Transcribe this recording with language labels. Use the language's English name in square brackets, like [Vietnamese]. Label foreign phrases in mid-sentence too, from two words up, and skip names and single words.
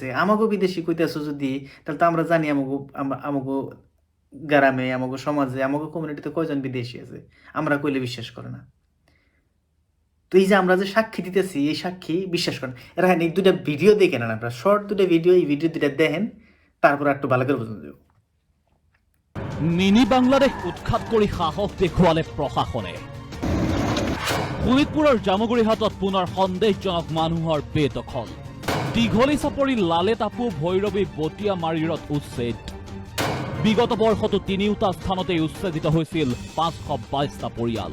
[Bangla] আমাকে বিদেশি কইতেছো যদি, তাহলে তো আমরা জানি আমাকে গ্রামে, আমাকে সমাজে, আমাকে কমিউনিটিতে কয়জন বিদেশি আছে। আমরা কইলে বিশ্বাস করে না। তো এই যে আমরা যে সাক্ষী দিতেছি, এই সাক্ষী বিশ্বাস করেন। এরা এই দুটা ভিডিও দেখে নেন, আপনারা শর্ট দুটা ভিডিও, এই ভিডিও দুটা দেখেন, তারপর একটু ভালো করে বুঝুন যাব। [Assamese] মিনি বাংলাদেশ উৎখাত কৰি সাহস দেখুৱালে প্ৰশাসনে। শোণিতপুৰৰ জামুগুৰিহাটত পুনৰ সন্দেহজনক মানুহৰ বেদখল। দীঘলী চাপৰি লালে টাপু ভৈৰৱী বটীয়া মাৰিৰত উচ্ছেদ। বিগত বৰ্ষতো তিনিওটা স্থানতেই উচ্ছেদিত হৈছিল 522টা পৰিয়াল।